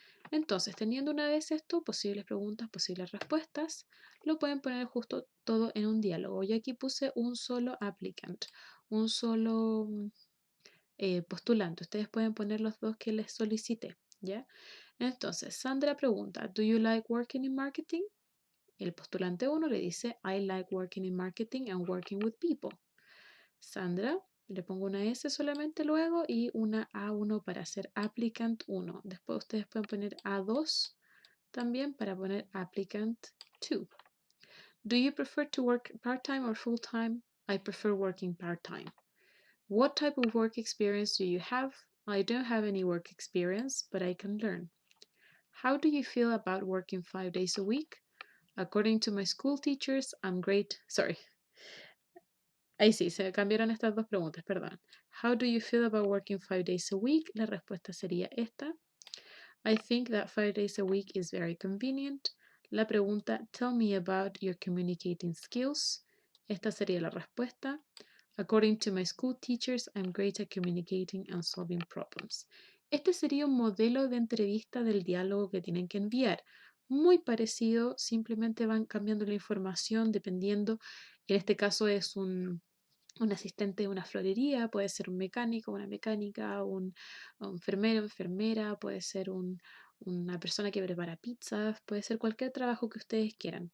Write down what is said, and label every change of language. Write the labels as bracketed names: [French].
[Spanish] Entonces, teniendo una vez esto, posibles preguntas, posibles respuestas, lo pueden poner justo todo en un diálogo. Yo aquí puse un solo applicant, un solo postulante. Ustedes pueden poner los dos que les solicité, ¿ya? Entonces, Sandra pregunta, [English] ¿Do you like working in marketing? [Spanish] El postulante 1 le dice, [English] I like working in marketing and working with people. [Spanish] Sandra, le pongo una S solamente luego y una A1 para hacer applicant 1. Después ustedes pueden poner A2 también para poner applicant 2. [English] Do you prefer to work part-time or full-time? I prefer working part-time. What type of work experience do you have? I don't have any work experience, but I can learn. How do you feel about working 5 days a week? According to my school teachers, I'm great. Sorry. [Spanish] Ahí sí, se cambiaron estas dos preguntas, perdón. [English] How do you feel about working 5 days a week? [Spanish] La respuesta sería esta. [English] I think that 5 days a week is very convenient. [Spanish] La pregunta, [English] tell me about your communicating skills. [Spanish] Esta sería la respuesta. [English] According to my school teachers, I'm great at communicating and solving problems. [Spanish] Este sería un modelo de entrevista del diálogo que tienen que enviar. Muy parecido, simplemente van cambiando la información dependiendo, en este caso es un asistente de una florería, puede ser un mecánico, una mecánica, un enfermero, enfermera, puede ser una persona que prepara pizzas, puede ser cualquier trabajo que ustedes quieran.